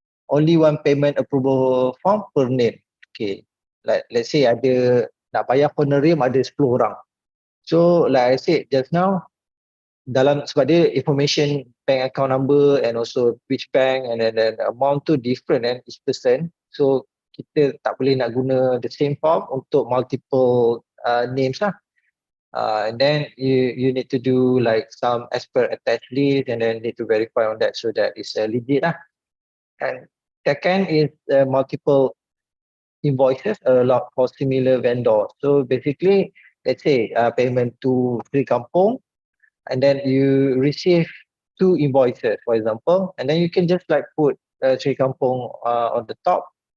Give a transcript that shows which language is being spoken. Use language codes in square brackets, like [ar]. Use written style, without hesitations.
[en] Only one payment approval form per name. Okay, like let's say [ms] ada nak bayar honorarium ada 10 orang. [en] So like I said just now, [ms] dalam sebab dia [en] information bank account number and also which bank and then amount tu different kan each person. [ms] So kita tak boleh nak guna [en] the same form [ms] untuk multiple names lah. [en] And then you need to do like some as per attached list and then need to verify on that so that it's legit lah. And second is multiple invoices a lot for similar vendors. So basically, let's say payment to Sri Kampung, and then you receive 2 invoices, for example, and then you can just like put Sri Kampung on the top.